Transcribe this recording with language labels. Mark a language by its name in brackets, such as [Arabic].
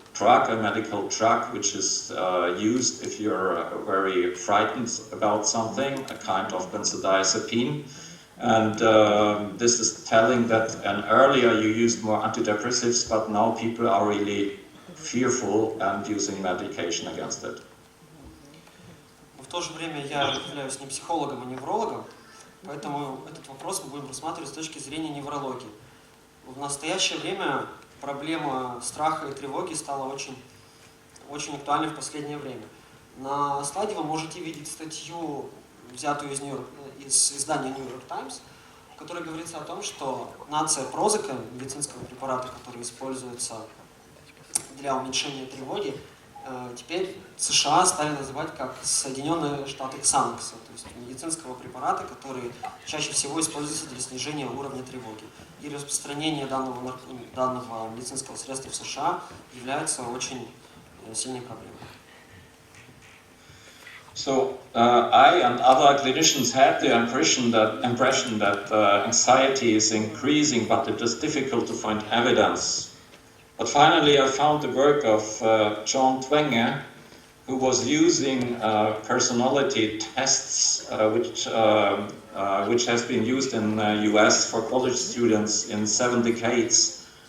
[English] drug, a medical drug, which is used if you're very frightened about something, a kind of benzodiazepine. And this is telling that earlier you used more antidepressives, but now people are really fearful and using medication against it. [Russian] В то же время я являюсь не психологом, а неврологом, поэтому этот вопрос мы будем рассматривать с точки зрения неврологии. В настоящее время проблема страха и тревоги стала очень актуальной в последнее время. На слайде вы можете видеть статью, взятую из издания New York Times, в которой говорится о том, что нация Прозака, медицинского препарата, который используется для уменьшения тревоги, теперь США стали называть как Соединенные Штаты Ксанакса, то есть медицинского препарата, который чаще всего используется для снижения уровня тревоги. И распространение данного медицинского средства в США является очень сильной проблемой. [English] So I and other clinicians had the impression that anxiety is increasing, but it is difficult to find evidence. But finally I found the work of John Twenge, who was using personality tests which has been used in the US for college students in 7 decades.